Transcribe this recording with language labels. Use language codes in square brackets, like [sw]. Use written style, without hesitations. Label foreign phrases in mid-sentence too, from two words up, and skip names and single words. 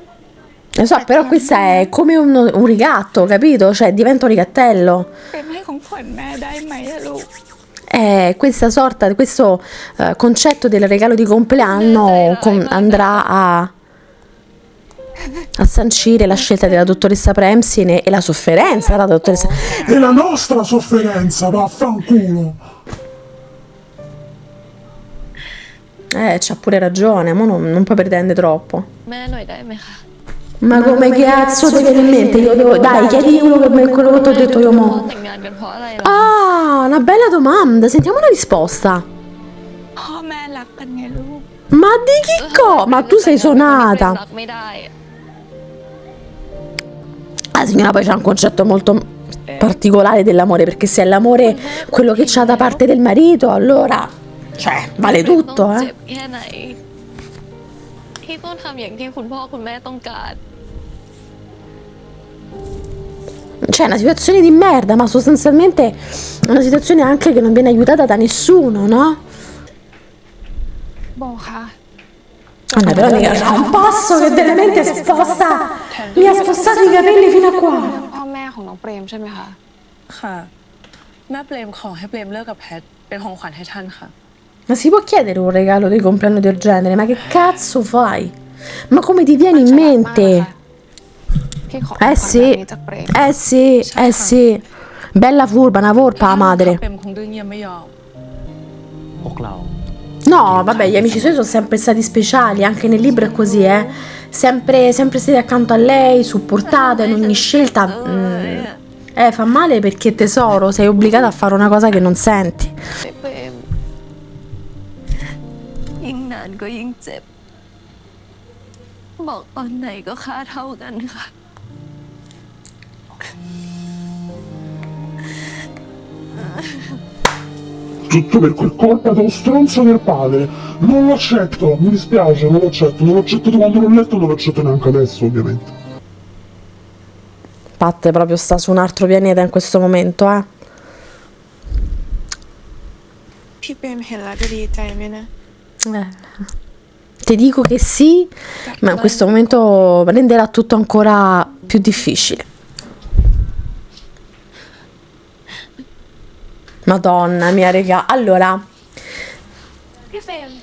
[it] Lo so, però questa è come un rigatto, capito? Cioè, diventa un rigattello. [th] เปรมให้ของขวัญแม่ได้ไหมอะลูก [it] Questa sorta, questo concetto del regalo di compleanno andrà a sancire la scelta della dottoressa Premsine e la sofferenza della dottoressa. E la nostra sofferenza, vaffanculo! C'ha pure ragione, ma non puoi pretendere troppo. [th] แม่หน่อยได้ไหมคะ [it] Ma come cazzo ti viene in mente? Io devo... Dai, chiedi quello che ti ho detto io [th] พ่อ [it] mo. [th] แต่งงานกันเพราะอะไรล่ะ [it] Ah, una bella domanda. Sentiamo la risposta. [th] พ่อแม่รักกันไงลูก [it] Ma di chi Ma tu sei [th] รั [it] suonata. [th] กไม่ได้ [it] La signora poi c'ha un concetto molto particolare dell'amore, perché se è l'amore quello che c'ha da parte del marito, allora, cioè, vale [th] ต้อง [it] tutto, [th] เจ็บ [it] eh. [th] แค่ไหน ที่ต้องทำอย่างที่คุณพ่อคุณแม่ต้องการ [it] Cioè, è una situazione di merda, ma sostanzialmente è una situazione anche che non viene aiutata da nessuno, no? [th] โบคะ [it] Anna, però mica c'ha un passo che veramente sposta. Mi ha spostato i capelli fino a qua. [th] พ่อแม่ของน้องเปรมใช่ไหมคะ ค่ะ แม่เปรมขอให้เปรมเลิกกับแพทเป็นของขวัญให้ท่านค่ะ [it] Ma si può chiedere un regalo di compleanno del genere? Ma che cazzo fai? Ma come ti viene in mente? [th] พี่ขอของขวัญ [it] sì, [th] แบบนี้จากเปรม [it] sì. Bella furba, una volpa la madre. [th] เปรมคงดื้อเงียบไม่ยอม พวกเรา [it] No, vabbè, gli amici suoi sono sempre stati speciali, anche nel libro è così, sempre stati accanto a lei, supportata in ogni scelta. Fa male perché tesoro, sei obbligata a fare una cosa che non senti. [th] เปรมยิ่งนานก็ยิ่งเจ็บ บอกตอนไหนก็ค่าเท่ากันค่ะ [it] Tutto per quel colpa dello stronzo del padre. Non lo accetto, mi dispiace, non lo accetto. Non lo accetto di quando l'ho letto, non lo accetto neanche adesso, ovviamente. Pat proprio sta su un altro pianeta in questo momento, eh. [th] พี่เปรมเห็นแล้วจะดีใจไหมนะ [it] Ti dico che sì, ma in questo momento renderà tutto ancora più difficile. Madonna mia, regà. Allora, [th] พี่เฟรม